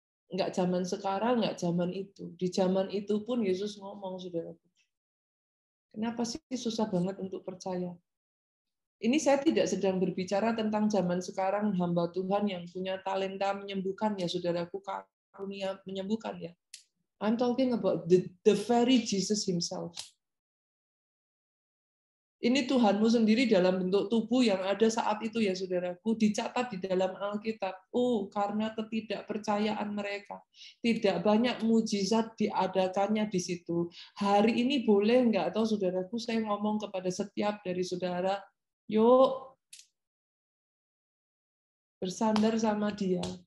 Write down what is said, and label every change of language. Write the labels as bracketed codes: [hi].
[id] Enggak zaman sekarang, enggak zaman itu. Di zaman itu pun Yesus ngomong, saudaraku. Kenapa sih susah banget untuk percaya? Ini saya tidak sedang berbicara tentang zaman sekarang, hamba Tuhan yang punya talenta menyembuhkan, ya saudaraku, karunia menyembuhkan ya. [en] I'm talking about the very Jesus himself. [id] Ini Tuhanmu sendiri dalam bentuk tubuh yang ada saat itu ya saudaraku, dicatat di dalam Alkitab. Oh, karena ketidakpercayaan mereka, tidak banyak mujizat diadakannya di situ. Hari ini boleh nggak, atau saudaraku, saya ngomong kepada setiap dari saudara, yuk bersandar sama dia.